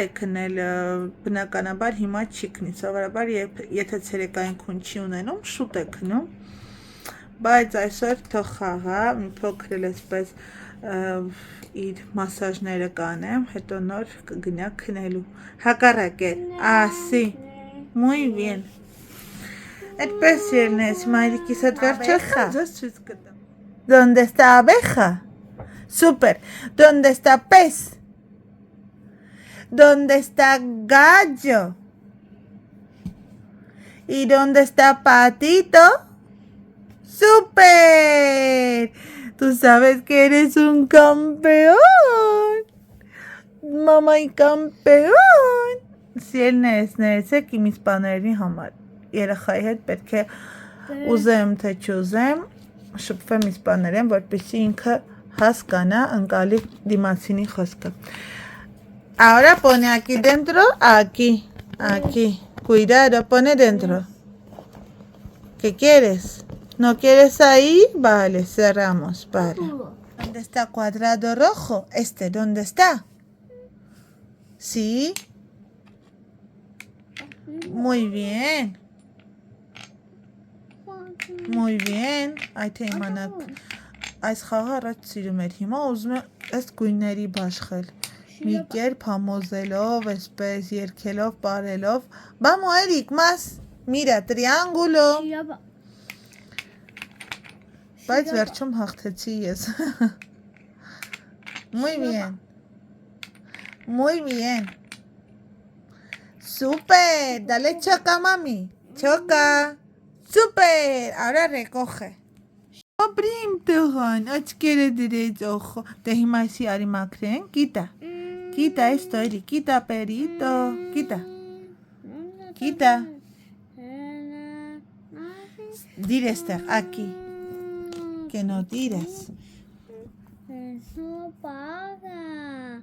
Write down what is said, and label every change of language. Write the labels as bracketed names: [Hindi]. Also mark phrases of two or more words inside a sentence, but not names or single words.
[Armenian] քնել, բնականաբար հիմա չի քնի, սովորաբար եթե ցերեկային քուն չի ունենում, շուտ է քնում, բայց այսօր թող խաղա, մի փոքր էլ այսպես իր մասաժները կանեմ, հետո նոր կգնա քնելու։ Հակառակ է, ասի, [Spanish] muy bien։ [Armenian] Այդպես սիրելիներս, մայրիկիս հետ վերջը ձեզ ցույց կտամ։ [Spanish] ¿Dónde está abeja? Super. ¿Dónde está pez? ¿Dónde está gallo? ¿Y dónde está patito? ¡Súper! Tú sabes que eres un campeón. Mamá y campeón. [Armenian] Սիրելիներս, ներեցեք իմ իսպաներենի համար։ Երեխայի հետ պետք է ուզեմ թե չուզեմ շփվեմ իսպաներեն, որպեսզի ինքը հասկանա ընկալի դիմացինի խոսքը։ [Spanish] Ahora pone aquí dentro, aquí, aquí. Cuidado, pone dentro. ¿Qué quieres? ¿No quieres ahí? Vale, cerramos, vale. ¿Dónde está cuadrado rojo? Este, ¿dónde está? ¿Sí? Muy bien. Muy bien. [Armenian] Ay թե իմանաք այս խաղը առաջ սիրում էր, հիմա ուզում է ըստ գույների բաշխել, մի կերպ համոզելով, այսպես երգելով, պարելով, [Spanish] Vamos Eric, más, mira, triángulo, [Armenian] բայց վերջում հաղթեցի ես, [Spanish] Muy bien, muy bien, super, dale choca mami, choca. Super, ahora recoge. [Armenian] Abrim տղան, աչքերը դրեց օխո։ Դե հիմա այսի արի մաքրեն, [Spanish] quita. Quita esto, Eri, quita perito, quita. Quita. Dile aquí. Que no tiras. Eso paga.